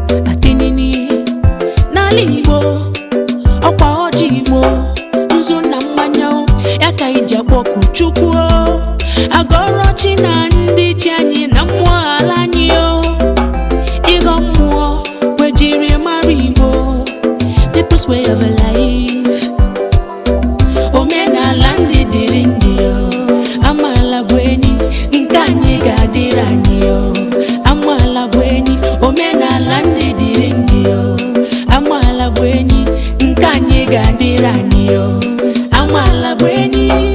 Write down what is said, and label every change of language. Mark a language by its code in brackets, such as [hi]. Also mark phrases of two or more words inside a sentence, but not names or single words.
[ig] Atinini, n'ala Igbo, ọkwa ọjị Igbo, nzu na mmanya o, ya ka anyị ji akpọku Chukwu o. Agọrọ chi na ndị chi anyị na mmụọ ala anyị o. Ịghọ mmụọ, wejiri mara Igbo, [en] people's way of life. [ig] Omenala ndị dịrị ndị o, amaala bụ enyi, nke anyị ga-adịrị anyị o, amaala bụ enyi. Omenala ndị dịrị ndị o, amaala bụ enyi, nke anyị ga-adịrị anyị o, amaala bụ enyi.